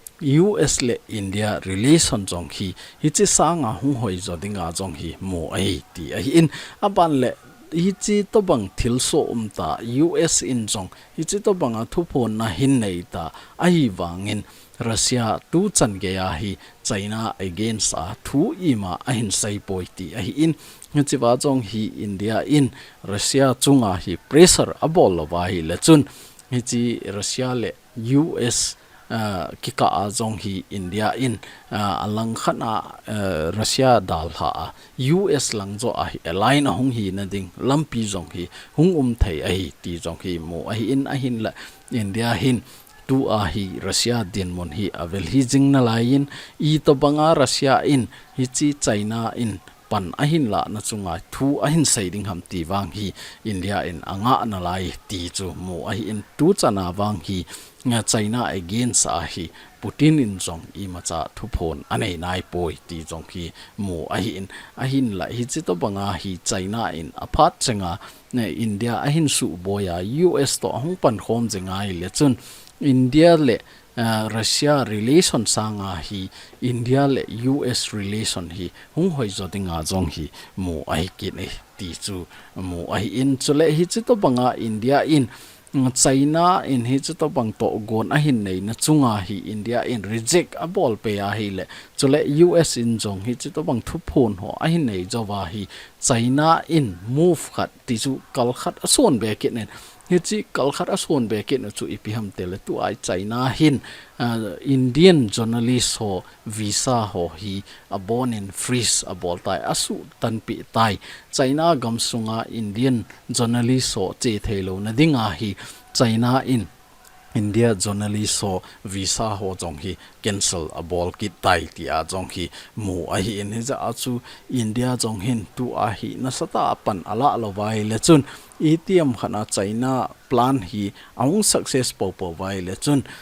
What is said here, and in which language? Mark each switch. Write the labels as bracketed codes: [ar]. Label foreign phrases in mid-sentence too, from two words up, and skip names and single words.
[tcz] US le India relation jong hi chi sanga hung hoi zo dinga jong hi mo ai ti a hi in aban le hi chi to bang thil so ta US in jong hi chi to banga thu phon na hin nei ta ai wangin Russia tu chan ge ya hi China against a thu ima a hin sai poi ti a hi in chi wa jong hi India in Russia chunga hi pressure abol wa hi le chun hi chi Russia le US kika azong hi India in alang khana Russia dal ha US lang zo a align hong hi na ding lampi jong hi hung thei a hi ti jong hi mo a hi in a hin la India hin tu a hi Russia din mon hi avel hi jing na lain I to banga Russia in hi chi China in pan ahin la na chunga thu ahin saiding ham ti wang hi India in anga na lai ti chu mo a hi in tu chana wang hi nga China against a hi Putin in jong I macha thu phon anei nai poi ti jong hi mo a hi in ahin la hi chi to banga hi China in aphat chenga ne India ahin su boya US to hong pan khom jenga hi le chun India le Russia relation sanga hi India le US relation hi hung hoi zo dinga jong hi mo ai kin e ti chu mo ai in chule hi chi to banga India in China in hi chu to bang to gon a hin nei na chunga hi India in reject a bol pe a hi le chule US in jong hi chu to bang thu phon ho a hin nei jawa hi China in move khat ti chu kal khat a son be kin nen hi chi kal khat a son be kin chu ipiham tel tu ai China hin [en] Indian journalist [tcz] ho visa ho hi a born in freeze a bol tai asu tan pi tai China gam sunga [en] Indian journalist [tcz] ho che thelo na dinga hi China in India journalist ho visa ho jong hi cancel a bol ki tai ti a jong hi mu a hi in za achu India jong hin tu a hi na sata pan ala lo vai le chun ATM khana China plan hi aung success po vai le chun